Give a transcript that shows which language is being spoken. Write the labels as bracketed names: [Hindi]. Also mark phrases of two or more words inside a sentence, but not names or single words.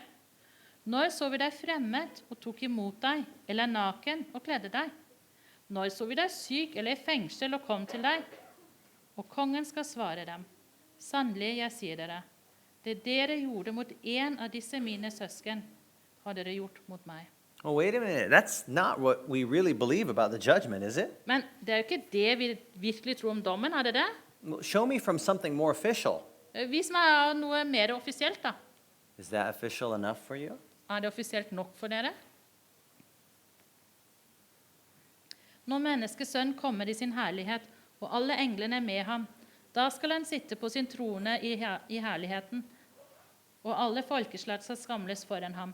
[Norwegian] Når så vi deg fremmed og tok imot deg, eller naken og kledde deg? Når så vi deg syk eller i fengsel og kom til deg? Og kongen skal svare dem, sannelig, jeg sier dere, det dere gjorde mot en av disse mine søsken, har dere gjort mot meg. [English] Oh, wait a minute. That's not what we really believe about the judgment, is it? [Norwegian] Men det er jo ikke det vi virkelig tror om dommen, er det det? [English] Well, show me from something more official. [Norwegian] Vis meg noe mer offisielt da. [English] Is that official enough for you? [Norwegian] Er det offisielt nok for dere? Når menneskesønn kommer i sin herlighet, og alle englene med ham, da skal han sitte på sin trone i herligheten, og alle folkeslag skal samles foran ham.